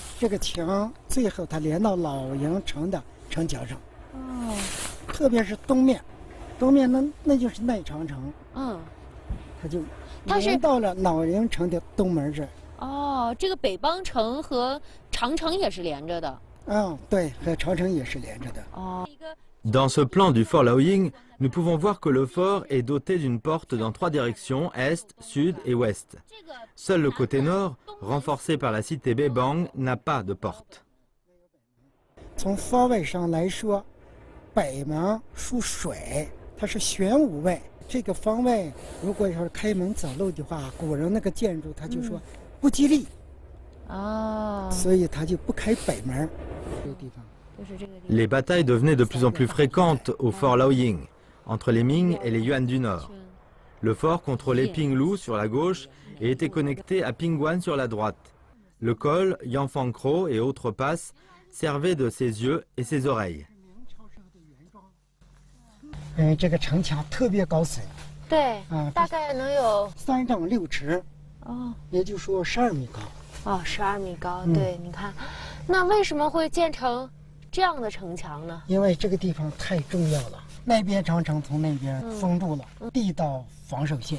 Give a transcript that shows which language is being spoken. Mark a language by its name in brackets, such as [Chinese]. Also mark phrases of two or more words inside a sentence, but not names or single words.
[Chinese] 这个墙最后它连到老营城的城墙上。特别是东面那就是内长城。它就连到了老营城的东门这儿。这个北邦城和长城也是连着的。对，和长城也是连着的。 [French] Dans ce plan du fort Laoying, nous pouvons voir que le fort est doté d'une porte dans 3 directions, est, sud et ouest. Seul le côté nord, renforcé par la cité Bebang, n'a pas de porte. [Chinese] 从方位上来说，北门属水，它是玄武位。这个方位，如果要是开门走路的话，古人那个建筑他就说不吉利，所以他就不开北门。这个地方。 [French] Les batailles devenaient de plus en plus fréquentes au fort Laoying, entre les Ming et les Yuan du Nord. Le fort contrôlait Pinglu sur la gauche et était connecté à Pingguan sur la droite. Le col, Yangfangkro et autres passes servaient de ses yeux et ses oreilles. [Chinese] 这个城墙特别高耸，对，大概能有 3丈6尺，也就是说12米高。 12米高，对，你看，那为什么会建成这样的城墙呢？因为这个地方太重要了，那边长城从那边封住了，地道防守线。